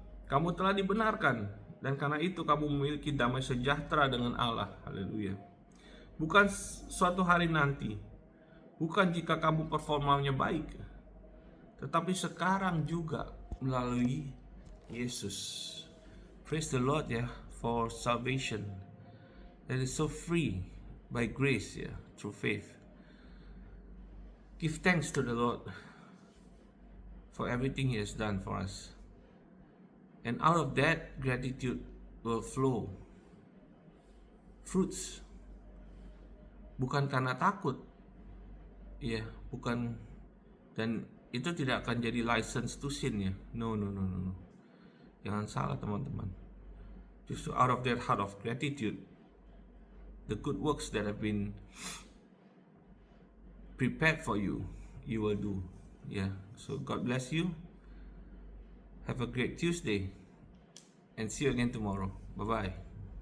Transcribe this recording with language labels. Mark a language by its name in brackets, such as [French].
[Indonesian] Kamu telah dibenarkan, dan karena itu kamu memiliki damai sejahtera dengan Allah. Haleluya. Bukan suatu hari nanti, bukan jika kamu performanya baik, tetapi sekarang juga melalui Yesus. [English] Praise the Lord ya, for salvation that is so free by grace ya, through faith. Give thanks to the Lord for everything He has done for us. And out of that, gratitude will flow fruits. [Indonesian] Bukan karena takut, ya, bukan, dan itu tidak akan jadi [English] license to sin [Indonesian] ya. No. Jangan salah teman-teman. [English] Justru out of that heart of gratitude, the good works that have been prepared for you, you will do. Yeah. So God bless you. Have a great Tuesday, and see you again tomorrow. Bye-bye.